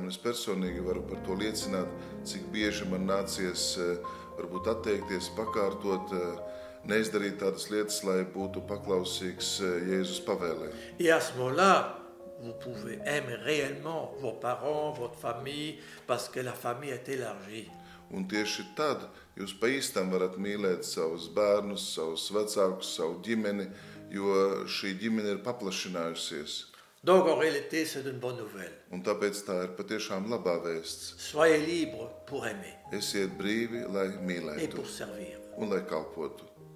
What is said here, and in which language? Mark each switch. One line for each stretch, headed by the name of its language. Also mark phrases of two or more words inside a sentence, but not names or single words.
Latvian: Un es personīgi varu par to liecināt, cik bieži man nācies varbūt atteikties, pakārtot, neizdarīt tādas lietas, lai būtu paklausīgs Jēzus pavēlē.
French: Et à ce moment-là, vous pouvez aimer réellement vos parents, votre famille, parce que la famille est élargie.
Latvian: Un tieši tad jūs pa īstam varat mīlēt savus bērnus, savus vecākus, savu ģimeni, jo šī ģimene ir paplašinājusies.
French: Donc en réalité, c'est une bonne nouvelle.
Latvian: Un tāpēc tā ir patiešām labā vēsts.
French: Soyez libres pour aimer
Latvian: Esiet brīvi, lai
French: et
Latvian: mīlētu
French: pour servir.
Latvian: un lai kalpotu.